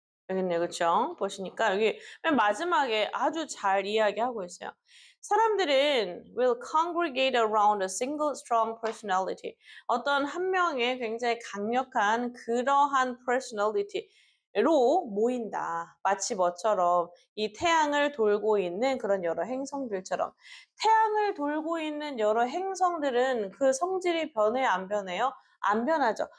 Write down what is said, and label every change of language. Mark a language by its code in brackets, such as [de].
[ko] 여기 있네요. 그쵸? 보시니까 여기 맨 마지막에 아주 잘 이야기하고 있어요. 사람들은 [en] will congregate around a single strong personality. [ko] 어떤 한 명의 굉장히 강력한 그러한 personality로 모인다. 마치 뭐처럼 이 태양을 돌고 있는 그런 여러 행성들처럼. 태양을 돌고 있는 여러 행성들은 그 성질이 변해요? 안 변해요? 안 변하죠.